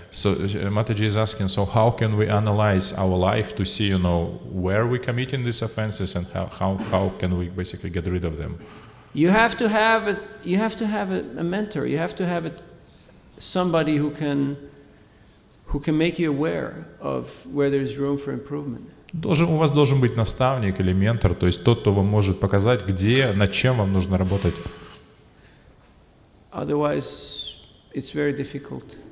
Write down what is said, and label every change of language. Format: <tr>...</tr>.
<en>So Mataji is asking, so how can we analyze our life to see, where we're committing these offenses and how can we basically get rid of them? You have to have a mentor. You have to have somebody who can make you aware of where there's room for improvement.</en> <ru>У вас должен быть наставник или ментор, то есть тот, кто вам может показать, где, над чем вам нужно работать.</ru> <en>Otherwise, it's very difficult.</en>